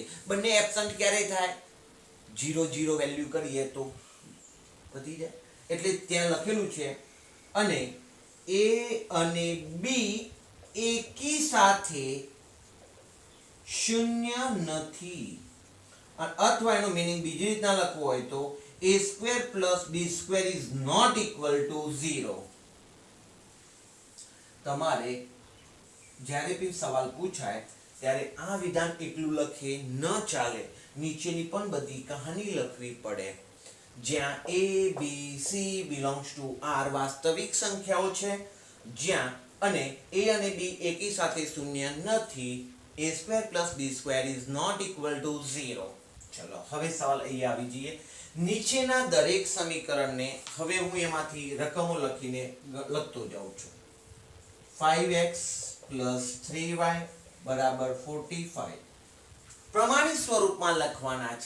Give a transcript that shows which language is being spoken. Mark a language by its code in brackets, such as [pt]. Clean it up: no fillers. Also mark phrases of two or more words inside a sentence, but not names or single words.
[gu] બંને એબ્સન્ટ ક્યારે થાય? 0 0 વેલ્યુ કરીએ તો વધી જાય. એટલે ત્યાં લખેલું છે અને a અને b એકી સાથે શૂન્ય નથી. અથવા એનો મીનિંગ બીજી રીતના લખવું હોય તો [en] a² + b² is not equal to 0. [gu] તમારે જ્યારે બી સવાલ પૂછાય ત્યારે આ વિધાન એટલું લખે ન ચાલે, નીચેની પણ બધી કહાની લખવી પડે. જ્યાં [en] a b c belongs to r [gu] વાસ્તવિક સંખ્યાઓ છે, જ્યાં અને a અને b એકી સાથે શૂન્ય નથી, [en] a² + b² is not equal to 0. [gu] ચલો હવે સવાલ અહીંયા આવી જઈએ. નીચેના દરેક સમીકરણને હવે હું એમાંથી રકમો લખીને લખતો જાઉં છું. 5x + 3y બરાબર 45 પ્રમાણિત સ્વરૂપમાં લખવાના છે.